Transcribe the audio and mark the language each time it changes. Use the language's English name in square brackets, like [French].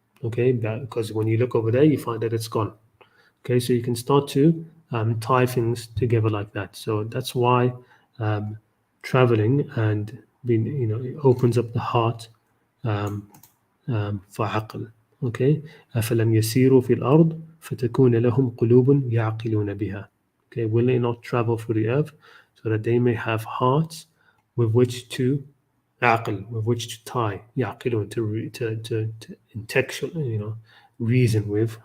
[English] Okay, because when you look over there, you find that it's gone. Okay, so you can start to tie things together like that. So that's why traveling and being, it opens up the heart for aql. [Arabic] Okay, أفلم يسيروا في الأرض فتكون لهم قلوب يعقلون بها. [English] Okay, will they not travel through the earth so that they may have hearts with which to aql, with which to tie, يعقلون, to intellectual, reason with.